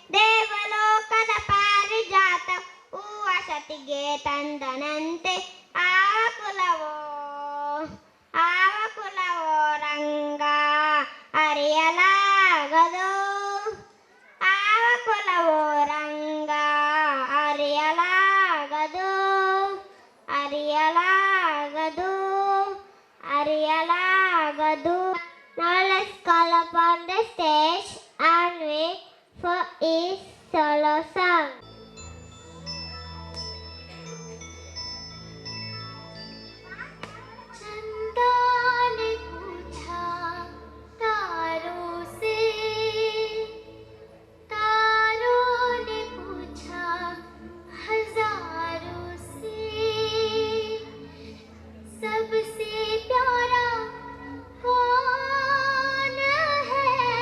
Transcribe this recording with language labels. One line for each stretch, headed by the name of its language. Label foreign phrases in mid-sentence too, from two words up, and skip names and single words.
Kannada: ದೇವಲೋಕದ ತಂದನಂತೆ ಆವ ಕುಲವೋ ರಂಗ ಅರಿಯಲಾಗದು ಆವ ಕುಲವೋ ರಂಗ ಅರಿಯಲಾಗದು ಅರಿಯಲಾಗದು.
English: Now let's call upon the stage and wait for his solo song.
Hindi: चंदा ने पूछा तारों से, तारों ने पूछा हजारों से, सबसे प्यारा कौन है?